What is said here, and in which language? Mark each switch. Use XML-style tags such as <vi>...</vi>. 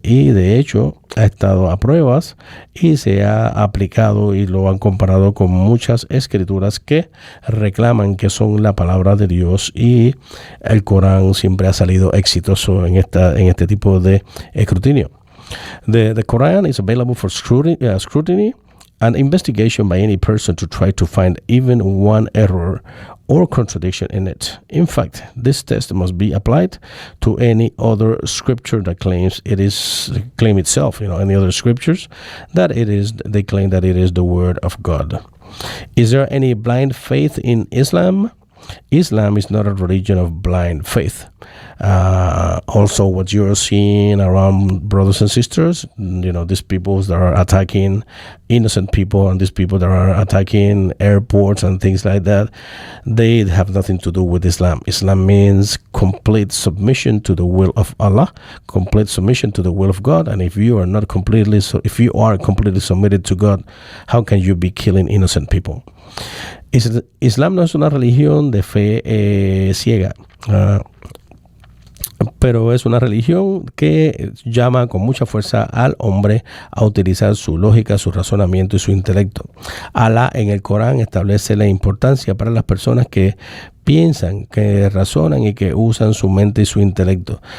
<es>Y de hecho ha estado a pruebas y se ha aplicado y lo han comparado con muchas escrituras que reclaman que son la palabra de Dios, y el Corán siempre ha salido exitoso en este tipo de escrutinio.</es> <en>The Quran is available for scrutiny and investigation by any person to try to find even one error or contradiction in it. In fact, this test must be applied to any other scripture that claim itself, any other scriptures they claim that it is the word of God. Is there any blind faith in Islam? Islam is not a religion of blind faith. Also, what you're seeing around, brothers and sisters, these people that are attacking innocent people and these people that are attacking airports and things like that, they have nothing to do with Islam. Islam means complete submission to the will of Allah, complete submission to the will of God. And if you are completely submitted to God, how can you be killing innocent people?</en> <es>Islam no es una religión de fe ciega, pero es una religión que llama con mucha fuerza al hombre a utilizar su lógica, su razonamiento y su intelecto. Alá en el Corán establece la importancia para las personas que piensan, que razonan y que usan su mente y su intelecto.</es>